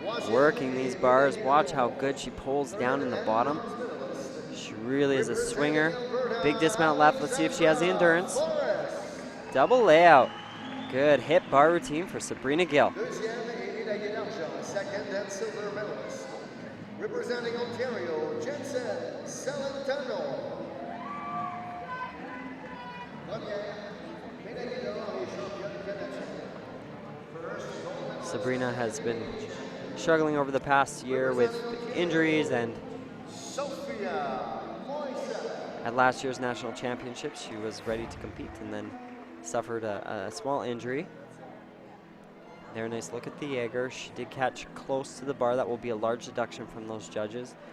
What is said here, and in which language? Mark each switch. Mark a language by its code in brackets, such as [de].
[en] Working these bars, watch how good she pulls down in the bottom. She really is a swinger. Big dismount left, let's see if she has the endurance. Double layout. Good hip bar routine for Sabrina Gill. [fr] Deuxième et médaillée d'argent, [en] second and silver medalist. Representing Ontario, Jensen Celentano. [fr] Première, médaillée d'or et championne canadienne. [en] First, gold medalist. Sabrina has been struggling over the past year with injuries, and Sophia Moisa. at last year's national championships, she was ready to compete and then suffered a small injury. There, nice look at the Jaeger. She did catch close to the bar. That will be a large deduction from those judges.